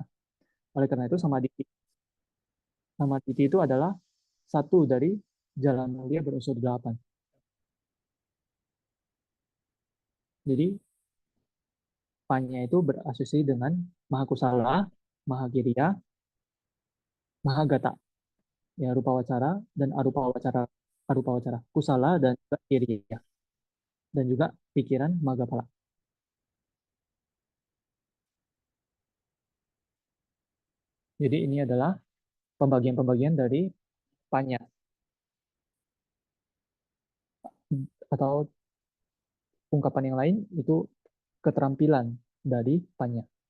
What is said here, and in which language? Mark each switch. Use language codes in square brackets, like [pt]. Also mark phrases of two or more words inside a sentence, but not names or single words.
[id] Oleh karena itu, [pi] samadhi samadhi [id] itu adalah satu dari jalan mulia berunsur delapan. Jadi, panya itu berasosiasi dengan [pi] Mahakusala, Mahakiriya, Mahagata, [id] ya [pi] rupa wacara [id] dan [pi] arupa wacara, kusala [id] dan juga kiriya, dan juga pikiran Magapala. Jadi ini adalah pembagian-pembagian dari panya, atau ungkapan yang lain itu keterampilan dari panya.